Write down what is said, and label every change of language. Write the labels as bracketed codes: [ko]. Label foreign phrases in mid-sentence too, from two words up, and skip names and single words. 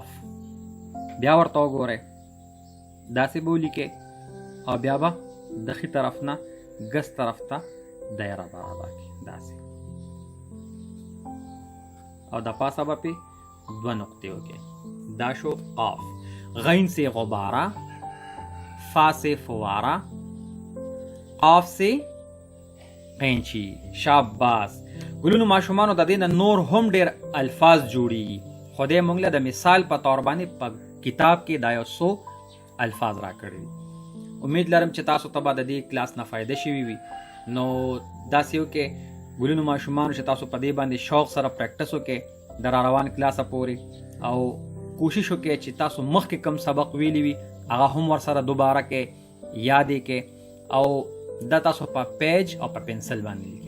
[ps] بیا ورته وګورئ داسې به ولیکئ او بیا به د ښي طرف نه ګس طرف ته دایره برابر کړئ داسې او د پاسه به پې دوه نقطې وکړئ. دا شو قاف. [ur] غین سے غبارہ، فا سے فوارہ، قاف سے قینچی. شاباس. [ps] ګلونو ماشومانو د دې نه نور هم ډېر الفاظ جوړیږي خو دې موږ له د مثال په طور باندې په کتاب کې دا یو څو الفاظ راکړي دي. امید لرم چې تاسو ته به د دې کلاس نه فایده شوي وي. نو داسې وکړئ ګلونو ماشومانو چې تاسو په دې باندې شوق سره پریکټس وکړئ د را روان کلاسه پورې او کوشش وکړئ چې تاسو مخکې کم سبق ویلی وي هغه هم ورسره دوباره کې یاد یې کې او دا تاسو په پیج او په پنسل باندې لیکئ.